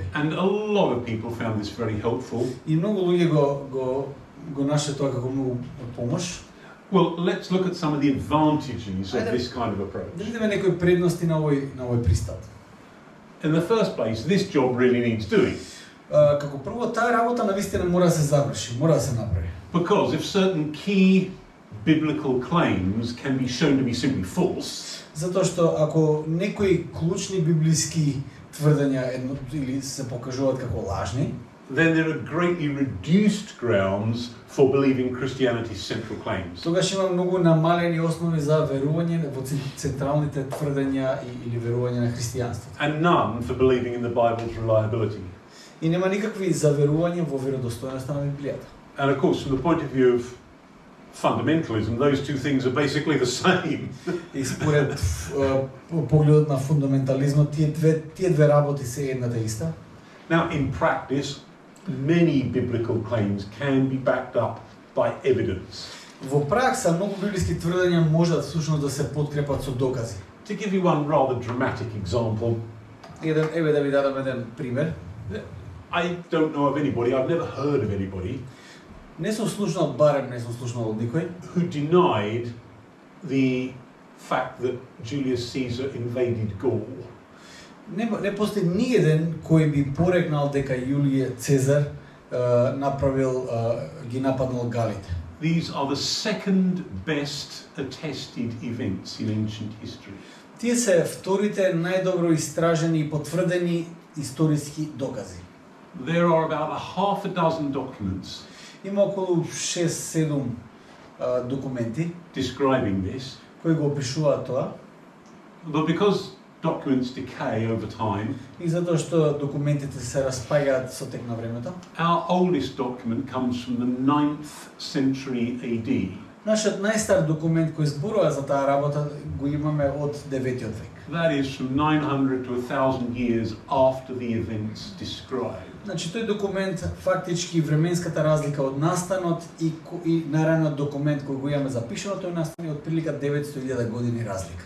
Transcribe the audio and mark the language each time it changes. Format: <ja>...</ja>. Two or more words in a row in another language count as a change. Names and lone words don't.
<en>And a lot of people found this very helpful.</en> <mk>И многу луѓе го нашле тоа како многу помош.</mk> <en>Well, let's look at some of the advantages of this kind of approach.</en> <mk>Да видиме некои предности на овој пристап.</mk> <en>In the first place, this job really needs doing.</en> <mk>Како прво таа работа навистина мора да се заврши, мора да се направи.</mk> <en>Because if certain key biblical claims can be shown to be simply false,</en> <mk>затоа што ако некои клучни библиски тврдења или се покажуваат како лажни,</mk> <en>then there are greatly reduced grounds for believing Christianity's central claims.</en> <mk>Тогаш има многу намалени основи за верување во централните тврдења или верување на христијанството.</mk> <en>And none for believing in the Bible's reliability.</en> <mk>И нема никакви за верување во веродостојноста на Библијата.</mk> <en>And of course, from the point of view of fundamentalism, those two things are basically the same.</en> <mk>И според погледот на фундаментализмот, тие две работи се едната иста.</mk> <en>Now, in practice, many biblical claims can be backed up by evidence.</en> <mk>Во пракса многу библиски тврдења можат всушност да се подкрепат со докази.</mk> <en>To give you one rather dramatic example,</en> <mk>Еве да ви дадам еден пример.</mk> <en>I don't know of anybody, I've never heard of anybody</en> <mk>Не сум слушнал, барем не сум слушнал од никој,</mk> <en>who denied the fact that Julius Caesar invaded Gaul.</en> <mk>не постои ниеден кој би порекнал дека Јулије Цезар направил ги нападнал Галите.</mk> <en>These are the second best attested events in ancient history.</en> <mk>Тие се вторите најдобро истражени и потврдени историски докази.</mk> <en>There are about a half a dozen documents</en> <mk>Има околу 6-7 документи</mk> <en>describing this,</en> <mk>кои го опишуваат тоа.</mk> <en>but because documents decay over time,</en> <mk>И затоа што документите се распаѓаат со тек на времето,</mk> <en>our oldest document comes from the 9th century AD.</en> <mk>нашиот најстар документ кој зборува за таа работа го имаме од 9-тиот век.</mk> <en>That is from 900 to 1000 years after the events described.</en> <mk>Значи тој документ фактички временската разлика од настанот и наредниот документ кој го имаме запишано, тој настани од прилика 900.000 години разлика.</mk>